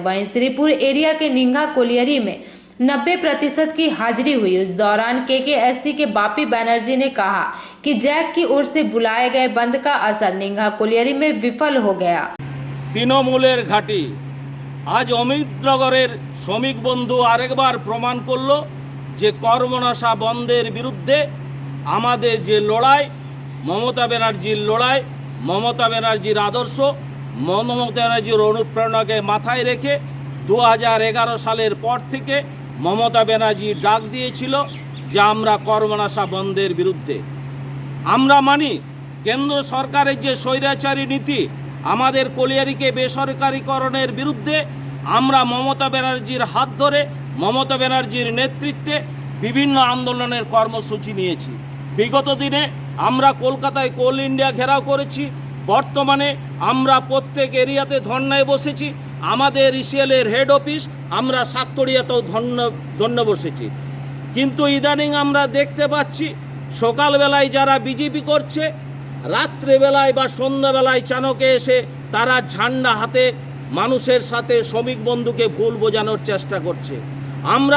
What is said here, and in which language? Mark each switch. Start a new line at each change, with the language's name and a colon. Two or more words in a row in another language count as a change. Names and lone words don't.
Hindi: वहीं श्रीपुर एरिया के निंगा कोलियरी में 90% की हाजिरी हुई। इस दौरान केकेएससी के बापी बनर्जी ने कहा कि जैक की ओर से बुलाए गए बंद का असर निंगा कोलियरी में विफल हो गया।
Bangla: তৃণমূলের ঘাঁটি আজ অমিতনগরের শ্রমিক বন্ধু আরেকবার প্রমাণ করল যে কর্মনাশা বনধের বিরুদ্ধে আমাদের যে লড়াই, মমতা ব্যানার্জির লড়াই, মমতা ব্যানার্জির আদর্শ, মমতা ব্যানার্জির অনুপ্রেরণাকে মাথায় রেখে 2011 সালের পর থেকে মমতা ব্যানার্জি ডাক দিয়েছিল যে আমরা কর্মনাশা বনধের বিরুদ্ধে। আমরা মানি কেন্দ্র সরকারের যে স্বৈরাচারী নীতি আমাদের কোলিয়ারিকে বেসরকারিকরণের বিরুদ্ধে আমরা মমতা ব্যানার্জির হাত ধরে মমতা ব্যানার্জির নেতৃত্বে বিভিন্ন আন্দোলনের কর্মসূচি নিয়েছি। বিগত দিনে আমরা কলকাতায় কোল ইন্ডিয়া ঘেরাও করেছি, বর্তমানে আমরা প্রত্যেক এরিয়াতে ধর্নায় বসেছি। আমাদের ইসিএলের হেড অফিস আমরা সাততড়িয়াতেও ধর্না বসেছি। কিন্তু ইদানিং আমরা দেখতে পাচ্ছি সকালবেলায় যারা বিজেপি করছে, রাত্রেবেলায় বা সন্ধ্যাবেলায় চাণকে এসে তারা ঝান্ডা হাতে মানুষের সাথে শ্রমিক বন্ধুকে ভুল বোঝানোর চেষ্টা করছে।